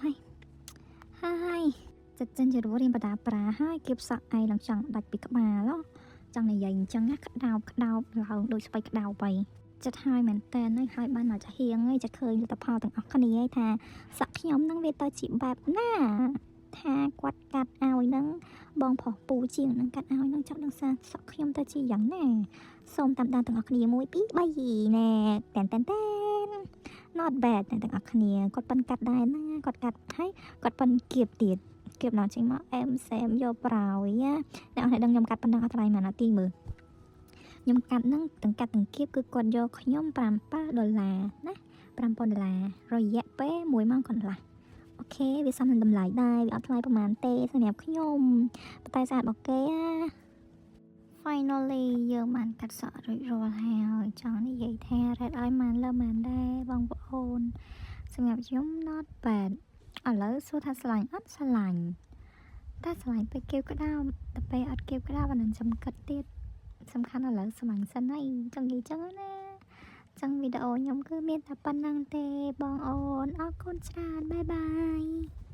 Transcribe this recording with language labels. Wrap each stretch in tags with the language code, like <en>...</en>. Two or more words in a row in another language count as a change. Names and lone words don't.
<km>ហើយចាត់ចេញជារូបរាងបដាប្រាហើយគៀបសក់ឯងឡើងចង់ដាច់ពីក្បាលចង់និយាយអញ្ចឹងណាក្តោបឡើងដូចស្បែកក្តោបទៅចិត្តហើយមែនតើហើយបានមកចាស់ហៀងហើយចិត្តឃើញលទ្ធផលទាំងអស់គ្នាហើយថាសក់ខ្ញុំហ្នឹងវាទៅជាបែបណាថាគាត់កាត់ឲ្យហ្នឹងបងប្រុសពូជាងហ្នឹងកាត់ឲ្យហ្នឹងចង់ដឹងថាសក់ខ្ញុំទៅជាយ៉ាងណាសូមតាមដានទាំងអស់គ្នា1 2 3ណែតែន</km> <en>not bad</en> <km>ទាំងអស់គ្នាគាត់ប៉ិនកាត់ដែរណាគាត់កាត់ហើយគាត់ប៉ិនគៀបទៀតគៀបដល់ចេញមកអែមសែមយកប្រោយណាអ្នកនរដឹងខ្ញុំកាត់ប៉ុណ្ណឹងអត់ថ្លៃមួយនាទីមើលខ្ញុំកាត់ហ្នឹងទាំងកាត់ទាំងគៀបគឺគាត់យកខ្ញុំ$7ណា$5,000រយៈពេល1ម៉ោងកន្លះអូខេវាសមនឹងតម្លៃដែរវាអត់ថ្លៃប្រហែលទេសម្រាប់ខ្ញុំតែស្អាតរបស់គេ finally យើងបានកាត់សក់រួចរាល់ហើយចង់និយាយថា red ឲ្យម៉ានលើម៉ានដែរបងប្អូនសម្រាប់ខ្ញុំ</km> <en>not bad</en> <km>ឥឡូវសួរថាឆ្លាញ់អត់ឆ្លាញ់តែឆ្លាញ់ពេលគៀបក្តោបតែពេលអត់គៀបក្តោបអានឹងចំកិតទៀតសំខាន់ឥឡូវស្មាញ់សិនហើយចង់និយាយចឹងណាចឹងវីដេអូខ្ញុំគឺមានតែប៉ុណ្្នឹងទេបងអូនអរគុណច្រើនបាយបាយ</km>